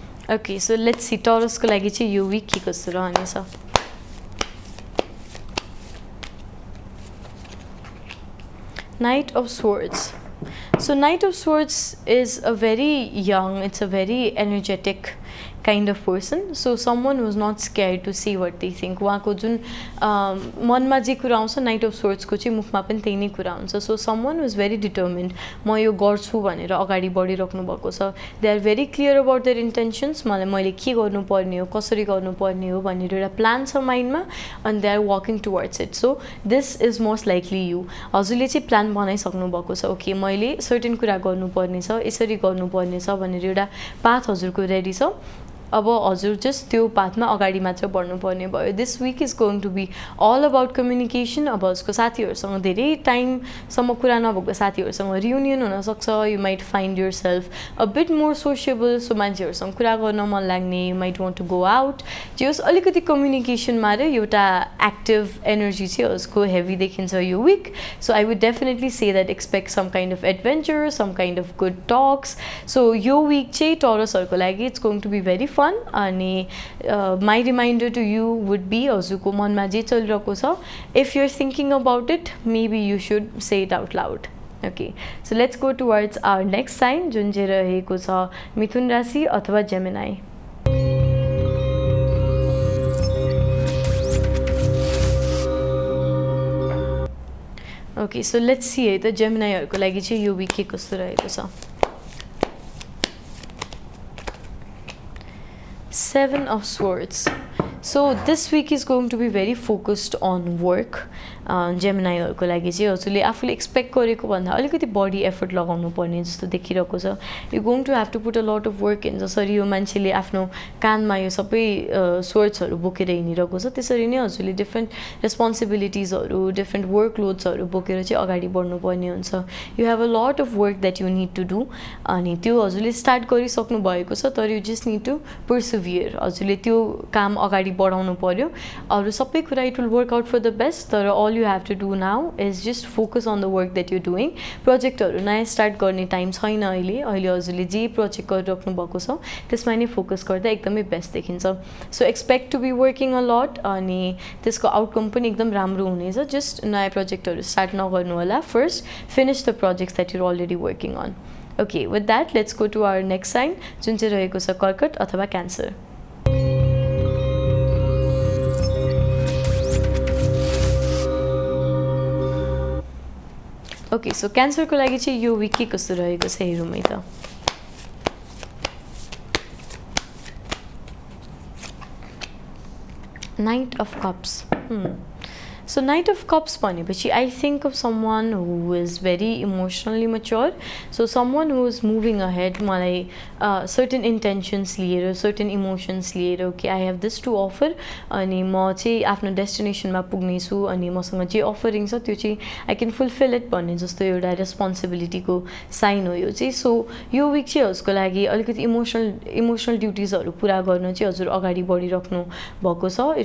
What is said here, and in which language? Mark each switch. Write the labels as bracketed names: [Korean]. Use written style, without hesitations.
[English] Okay, so let's see [Nepali] Taurus को लागि चाहिँ यो विक के कस्तो रहनेछ Knight of Swords. [English] So Knight of Swords is a very young, it's a very energetic kind of person. So someone who's not scared to say what they think. [Nepali] उहाँको जुन मनमा जे कुरा आउँछ नाइट अफ सोर्ड्सको चाहिँ मुखमा पनि त्यही नै कुरा हुन्छ. So [English] someone who is very determined, [Nepali] म यो गर्छु भनेर अगाडि बढिराख्नु भएको छ. [English] They are very clear about their intentions. [Nepali] मैले के गर्नुपर्ने हो, कसरी गर्नुपर्ने हो भनेर एउटा प्लान छ माइन्डमा, [English] and they are walking towards it. So this is most likely you. [Nepali] हजुरले चाहिँ प्लान बनाइसक्नु भएको छ. ओके, मैले सर्टेन कुरा गर्नुपर्ने छ, यसरी गर्नुपर्ने छ भनेर एउटा पाथ हजुरको रेडी छ. अब हजुर जस्ट त्यो पाथमा अगाडि मात्र बढ्नुपर्ने भयो. [English] This week is going to be all about communication. [Nepali] अब उसको साथीहरूसँग धेरै टाइमसम्म कुरा नभएको साथीहरूसँग रियुनियन हुनसक्छ. [English] You might find yourself a bit more sociable. [Nepali] So मान्छेहरूसँग कुरा गर्न मन लाग्ने, [English] You might want to go out. [Nepali] जे होस् अलिकति कम्युनिकेसनमा र एउटा एक्टिभ एनर्जी चाहिँ उसको हेभी देखिन्छ यो week. [English] So I would definitely say that expect some kind of adventure, some kind of good talks. So यो week चाहिँ टरसहरूको लागि it's going to be very fun. अनि my reminder to you would be [Nepali] हजुरको मनमा जे चलिरहेको छ, [English] if you're thinking about it, maybe you should say it out loud. Okay, so let's go towards our next sign [Nepali] जुन चाहिँ रहेको छ मिथुन राशि अथवा Gemini. [English] Okay, so let's see [Nepali] है त जेमिनाईहरूको लागि चाहिँ यो विक के कस्तो रहेको छ. [English] Seven of Swords. So this week is going to be very focused on work. [Nepali] जेमिनाईहरूको लागि चाहिँ हजुरले आफूले एक्सपेक्ट गरेको भन्दा अलिकति बढी एफर्ट लगाउनु पर्ने जस्तो देखिरहेको छ. [English] You going to have to put a lot of work in. [Nepali] जसरी यो मान्छेले आफ्नो कानमा यो सबै स्वर्ड्सहरू बोकेर हिँडिरहेको छ, त्यसरी नै हजुरले डिफ्रेन्ट रेस्पोन्सिबिलिटिजहरू, डिफ्रेन्ट वर्क लोड्सहरू बोकेर चाहिँ अगाडि बढ्नुपर्ने हुन्छ. [English] You have a lot of work that you need to do. [Nepali] अनि त्यो हजुरले स्टार्ट गरिसक्नु भएको छ, तर [English] You just need to persevere. [Nepali] हजुरले त्यो काम अगाडि बढाउनु पर्यो. अरू सबै कुरा [English] It will work out for the best. तर all you have to do now is just focus on the work that you're doing. [Nepali] प्रोजेक्टहरू नयाँ स्टार्ट गर्ने टाइम छैन अहिले. अहिले हजुरले जे प्रोजेक्ट गरिराख्नु भएको छ त्यसमा नै फोकस गर्दा एकदमै बेस्ट देखिन्छ. [English] So expect to be working a lot. [Nepali] अनि त्यसको आउटकम पनि एकदम राम्रो हुनेछ. जस्ट नयाँ प्रोजेक्टहरू स्टार्ट नगर्नु होला. [English] First finish the projects that you're already working on. Okay, with that let's go to our next sign [Nepali] जुन चाहिँ रहेको छ कर्कट अथवा क्यान्सर. ओके, सो क्यान्सरको लागि चाहिँ यो विक के कस्तो रहेको छ हेरौँ है त. [English] Knight of cups. So Knight of Cups भनेपछि I think of someone who is very emotionally mature. So someone who is moving ahead. मलाई certain intentions लिएर, certain emotions लिएर, okay, I have this to offer. [Nepali] अनि म चाहिँ आफ्नो डेस्टिनेसनमा पुग्ने छु. अनि मसँग जे अफरिङ छ त्यो चाहिँ [English] I can fulfill it [Nepali] भन्ने जस्तो एउटा रेस्पोन्सिबिलिटीको साइन हो यो चाहिँ. सो यो विक चाहिँ उसको लागि अलिकति इमोसनल ड्युटिजहरू पुरा गर्न चाहिँ हजुर अगाडि बढिराख्नु भएको छ.